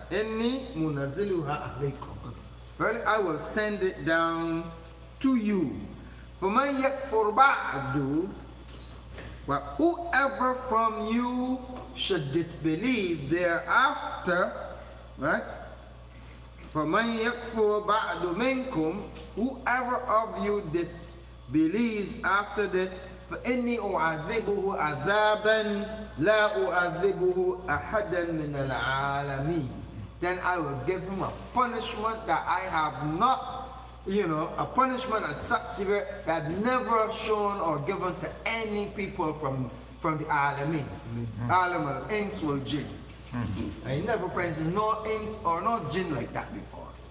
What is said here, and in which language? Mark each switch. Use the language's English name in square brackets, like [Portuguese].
[Arabic] Inni munazziluha alaykum. [English] Right? I will send it down to you. [Arabic] فَمَنْ يَكْفُرْ بَعْدُ, [English] but whoever from you should disbelieve thereafter, right? [Arabic] فَمَنْ يَكْفُرْ بَعْدُ مِنْكُمْ, [English] whoever of you disbelieves after this, [Arabic] فَإِنِّي أُعَذِّبُهُ عَذَابًا لَا أُعَذِّبُهُ أَحَدًا مِنَ الْعَالَمِينَ. [English] Then I will give him a punishment that I have not, a punishment as such severe that I've never shown or given to any people from the Alameen, Alam al-Ins wal Jinn. I never present no Ins or no Jinn like that before.